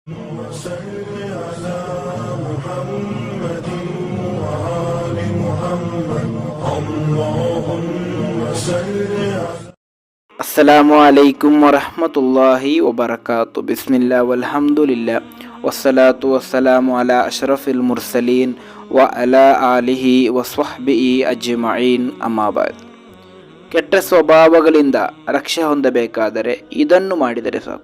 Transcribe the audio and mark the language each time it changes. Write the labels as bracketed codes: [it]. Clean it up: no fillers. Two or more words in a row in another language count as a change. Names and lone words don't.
[ar] وصل على محمد وآل محمد اللهم صل على السلام عليكم ورحمة الله وبركاته. بسم الله والحمد لله والصلاة والسلام على أشرف المرسلين وعلى آله وصحبه أجمعين. أما بعد. [kn] ಕೆಟ್ಟ ಸ್ವಭಾವಗಳಿಂದ ರಕ್ಷೆ ಹೊಂದಬೇಕಾದರೆ ಇದನ್ನು ಮಾಡಿದರೆ ಸಾಕು.